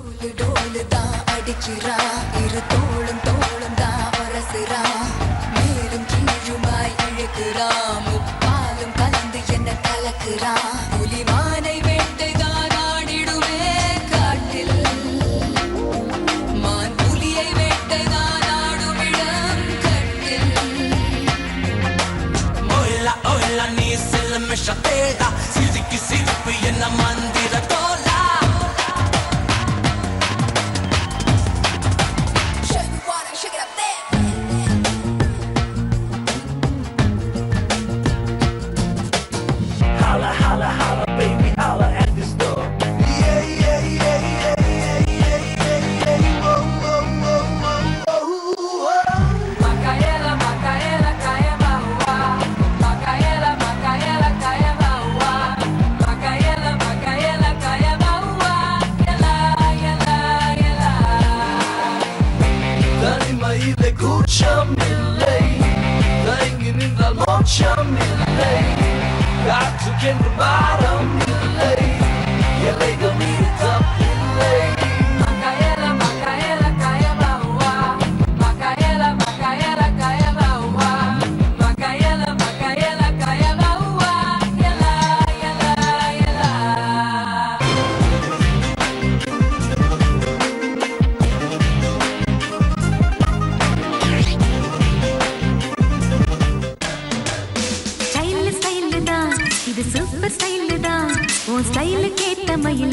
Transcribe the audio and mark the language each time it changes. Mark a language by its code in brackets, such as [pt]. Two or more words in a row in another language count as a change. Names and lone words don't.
[ta] இடுப்பு டோலுதான் அடிச்சுரா இரு தோளும் தோளும் தான் வரசுரா மேலும் கீழுமாய் இழுக்கிறா முப்பாலும் கலந்து என்ன கலக்குறா புலிமானை வேட்டைதான் ஆடிடுவே காட்டில் மான் புலியை வேட்டைதான் ஆடுமிடம் கட்டில் Oila, oila, நீ செல்லமிஷ தேடா சிரிக்கு சிரிப்பு என்ன மந்திர தோலா [en] Shake it, wanna shake it up there. Holla, holla, holla, baby, holla at this door. Yeah, yeah, yeah, yeah, yeah, yeah, yeah, yeah. Whoa, whoa, whoa, whoa, whoa, whoa. Macaela, Macaela, caia maua. Macaela, Macaela, caia maua. Macaela, Macaela, caia maua. Yela, yela, yela. [ta] தனிமையிலே கூச்சமில்லை தயங்கி நின்றால் மோட்சமில்லை காற்றுக்கென்று பாரம் இல்லை எல்லைகள் மீறி தப்பில்லை Macaela, Macaela, caia maua. Macaela, Macaela, caia maua. Macaela, Macaela, caia maua. Yela, yela, yela. [en] style style [ta] தான் இது [en] super style [ta] தான் உன் ஸ்டைலுக்கு ஏத்த மயில்